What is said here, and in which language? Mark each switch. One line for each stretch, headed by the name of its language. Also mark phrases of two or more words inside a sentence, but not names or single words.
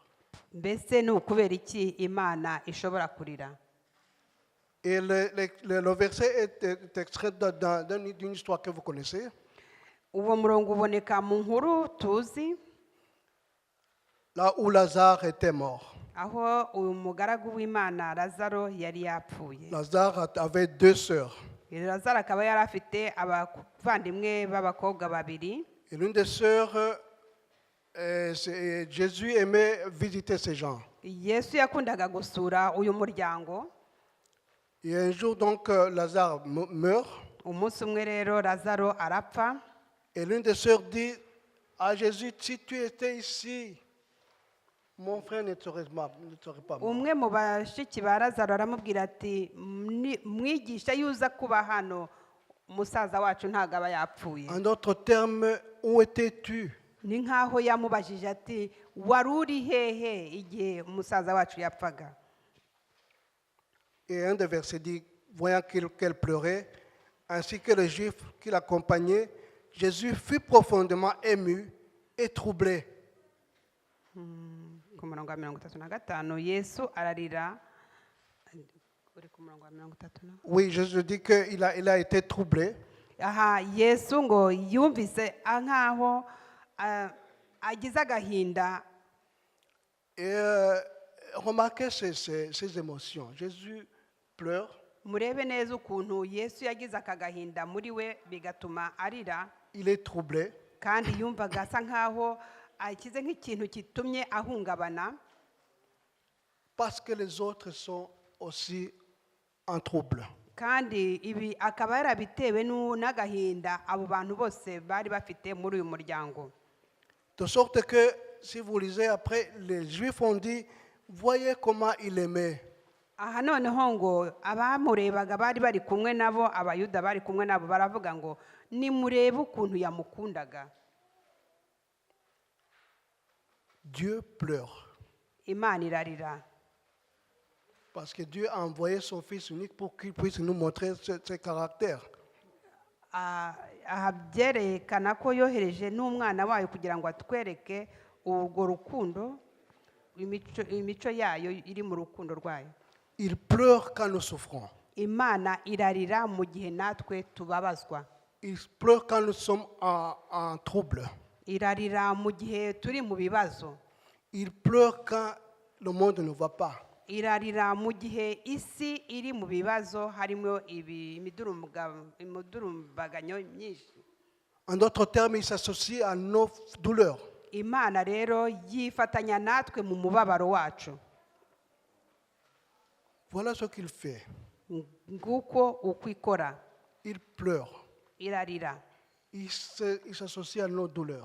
Kinyarwanda: Mbese ni ukubera iki Imana ishobora kurira?
French: Et le verset est extrait d'une histoire que vous connaissez.
Kinyarwanda: Uwo murongo uboneka mu nkuru tuzi,
French: Là où Lazare était mort.
Kinyarwanda: aho uyu mugaragu w'Imana Lazaro yari yapfuye.
French: Lazare avait deux sœurs.
Kinyarwanda: Lazaro akaba yari afite abavandimwe b'abakobwa babiri.
French: Et l'une des sœurs, Jésus aimait visiter ces gens.
Kinyarwanda: Yesu yakundaga gusura uyu muryango.
French: Et un jour, donc, Lazare meurt.
Kinyarwanda: Umunsi umwe rero Lazaro arapfa.
French: Et l'une des sœurs dit à Jésus, si tu étais ici, mon frère ne serait pas mort.
Kinyarwanda: Umwe mu bashiki ba Lazaro aramubwira ati mwigisha yuza kuba hano umusaza wacu ntago aba yapfuye.
French: En d'autres termes, où étais-tu?
Kinyarwanda: Ni nkaho yamubajije ati wari uri hehe igihe umusaza wacu yapfaga?
French: Et un des versets dit, voyant qu'elle pleurait, ainsi que les Juifs qui l'accompagnaient, Jésus fut profondément ému et troublé.
Kinyarwanda: Ku murongo wa 35 Yesu ararira. Uri ku murongo wa 30.
French: Oui, Jésus dit qu'il a été troublé.
Kinyarwanda: Aha, Yesu ngo yumvise nkaho agize agahinda.
French: Et remarquez ces émotions. Jésus pleure.
Kinyarwanda: Murebe neza ukuntu Yesu yagize akagahinda muri we bigatuma arira.
French: Il est troublé.
Kinyarwanda: Kandi yumvaga asa nkaho akize nk'ikintu kitumye ahungabana.
French: Parce que les autres sont aussi en trouble.
Kinyarwanda: Kandi ibi akaba yarabitewe n'agahinda abo bantu bose bari bafite muri uyu muryango.
French: De sorte que, si vous lisez après, les Juifs ont dit, voyez comment il aimait.
Kinyarwanda: Aha noneho ngo abamurebaga bari bari kumwe nabo, abayuda bari kumwe nabo baravuga ngo nimurebe ukuntu yamukundaga.
French: Dieu pleure.
Kinyarwanda: Imana irarira.
French: Parce que Dieu a envoyé son Fils unique pour qu'il puisse nous montrer ses caractères.
Kinyarwanda: Aha byerekana ko yohereje n'umwana wayo kugira ngo atwereke urwo rukundo, imico yayo iri mu rukundo rwayo.
French: Il pleure quand nous souffrons.
Kinyarwanda: Imana irarira mu gihe natwe tubabazwa.
French: Il pleure quand nous sommes en trouble.
Kinyarwanda: Irarira mu gihe turi mu bibazo.
French: Il pleure quand le monde ne va pas.
Kinyarwanda: Irarira mu gihe isi iri mu bibazo, harimo imidurumbaganyo myinshi.
French: En d'autres termes, il s'associe à nos douleurs.
Kinyarwanda: Imana rero yifatanya natwe mu mubabaro wacu.
French: Voilà ce qu'il fait.
Kinyarwanda: Nguko uko ikora.
French: Il pleure.
Kinyarwanda: Irarira.
French: Il s'associe à nos douleurs.